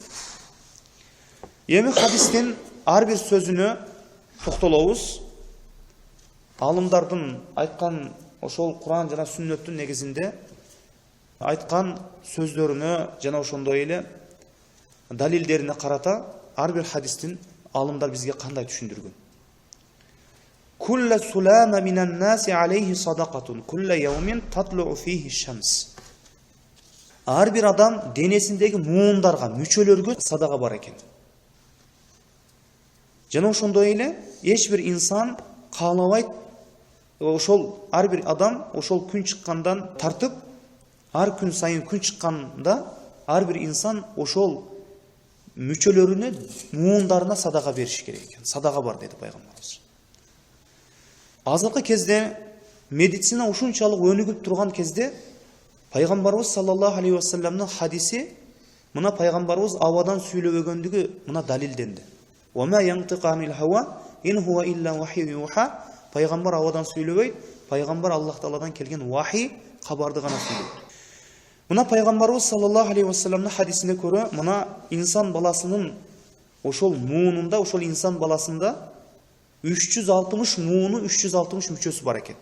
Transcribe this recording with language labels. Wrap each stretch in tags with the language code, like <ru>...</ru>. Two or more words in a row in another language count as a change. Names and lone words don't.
<ky>Эми хадистин ар бир сөзүнө токтолобуз. Алымдардын айткан ошол Кур'ан жана сүннөттүн негизинде айткан сөздөрүнө жана ошондой эле далилдерине карата ар бир хадистин алымдар бизге кандай түшүндүргөн.</ky> <ar>كل سلامى من الناس عليه صدقة، كل يوم تطلع فيه الشمس.</ar> <ky>Ар бир адам денесиндеги муундарга, мүчөлөргө садака бар экен. Жана ошондой эле эч бир инсан каалабайт, ошол ар бир адам ошол күн чыккандан тартып, ар күн сайын күн чыкканда ар бир инсан ошол мүчөлөрүнө, муундарына садака бериш керек экен. Садака бар деди пайгамбарыбыз. Азыркы кезде медицина ушунчалык өнүгүп турган кезде пайгамбарыбыз</ky> <ar>صلى الله عليه وسلم</ar> <ky>хадиси, мына пайгамбарыбыз абадан сүйлөбөгөндүгү мына далилденди.</ky> <ar>وما ينطق عن الهوى إن هو إلا وحي يوحى.</ar> <ky>Пайгамбар абадан сүйлөбөйт, пайгамбар Аллах Тааладан келген вахи, кабарды гана сүйлөйт. Мына пайгамбарыбыз</ky> <ar>صلى الله عليه وسلم</ar> <ky>хадисине көрө, мына инсан баласынын ошол муунунда, ошол инсан баласында 360 мууну, 360 мүчөсү бар экен.</ky>